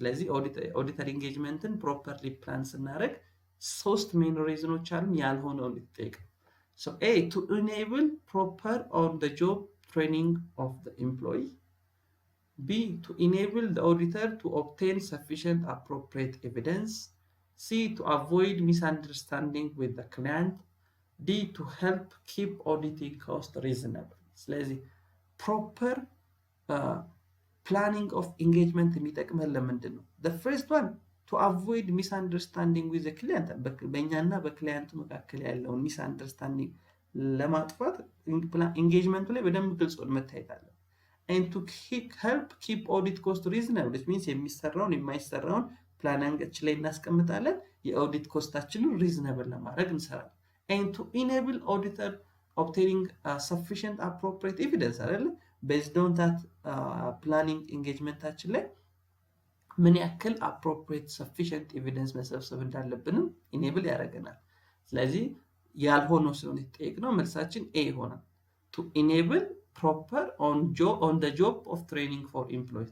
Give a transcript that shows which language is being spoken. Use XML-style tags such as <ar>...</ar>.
<am>ስለዚህ ኦዲተር ኢንጌጅመንትን ፕሮፐርሊ ፕላን ስናደርግ ሶስት ሜን ሪዝኖች አሉ። ያልሆነው የተጠየቀው</am> <en>so A, to enable proper on the job training of the employee. B, to enable the auditor to obtain sufficient appropriate evidence. C, to avoid misunderstanding with the client. D, to help keep auditing cost reasonable.</en> <am>ስለዚህ ፕሮፐር ፕላኒንግ ኦፍ ኢንጌጅመንት የሚጠቅመን ለምንድን ነው?</am> <en>the first one, to avoid misunderstanding with the client.</en> <am>በእኛና በክላይንቱ መካከል ያለውን ሚስአንደርስታንዲንግ ለማጥፋት ኢንጌጅመንቱ ላይ በደንብ ግልጽ መታየት አለ።</am> <en>and to help keep audit cost reasonable, which means</en> <am>የሚሰራውን የማይሰራውን ፕላናንጋችን ላይ እናስቀምጣለን። የኦዲት ኮስታችንን ሪዝነብል ለማድረግ እንሰራለን።</am> <en>and to enable auditor obtaining sufficient appropriate evidence</en> <am>አይደለ? based on that planning engagementታችን ላይ ምን ያክል appropriate sufficient evidence መሰብሰብ እንዳለብንም enable ያደርገናል። ስለዚህ ያልሆነው ስለሆነ የተጠየቅነው መልሳችን A ይሆናል።</am> <en>to enable proper on the job of training for employees.</en>